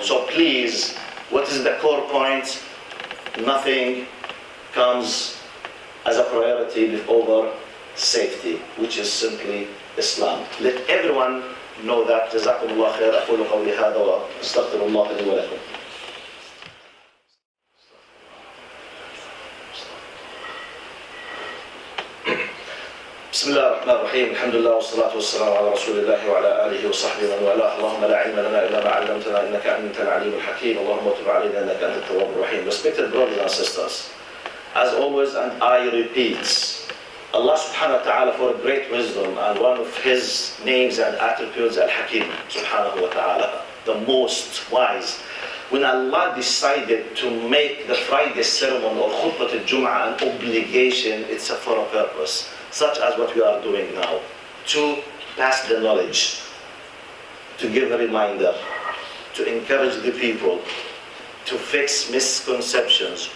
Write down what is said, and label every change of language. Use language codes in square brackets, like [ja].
[en] So please, what is the core point? Nothing comes as a priority over safety, which is simply Islam. Let everyone know that. [ar] جزاكم الله خير. أقول قولي هذا وأستغفر الله لي ولكم. بسم الله الرحمن الرحيم. الحمد لله والصلاة والسلام على رسول الله وعلى آله وصحبه ومن والاه. اللهم لا علم لنا إلا ما علمتنا إنك أنت العليم الحكيم. اللهم تب علينا إنك أنت التواب الرحيم. [en] Respected brothers and sisters, as always, and I repeat, Allah subhanahu wa ta'ala, for great wisdom, and one of his names and attributes, Al-Hakim subhanahu wa ta'ala, the most wise. When Allah decided to make the Friday sermon or khutbah al-Jum'ah an obligation, it's for a purpose, such as what we are doing now, to pass the knowledge, to give a reminder, to encourage the people, to fix misconceptions.